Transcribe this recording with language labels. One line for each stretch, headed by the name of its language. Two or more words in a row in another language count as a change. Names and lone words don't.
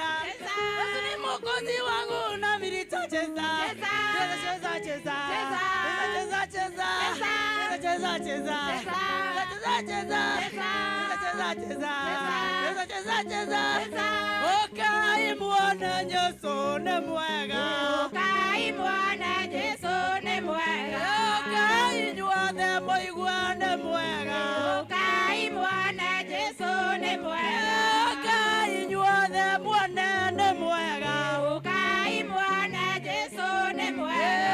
Swahili: Yesu ni mwokozi wangu nami nitacheza. Cheza cheza cheza. Cheza cheza. Cheza cheza. Cheza cheza. Cheza cheza.
Kikuyu: Okai muone Yesu ni mwega. Okai muone Yesu ni mwega. Okai nyuothe moigua ni mwega. Okai muone Yesu ni mwega. Okai nyuothe muone ni mwega. Okai muone Yesu ni mwega.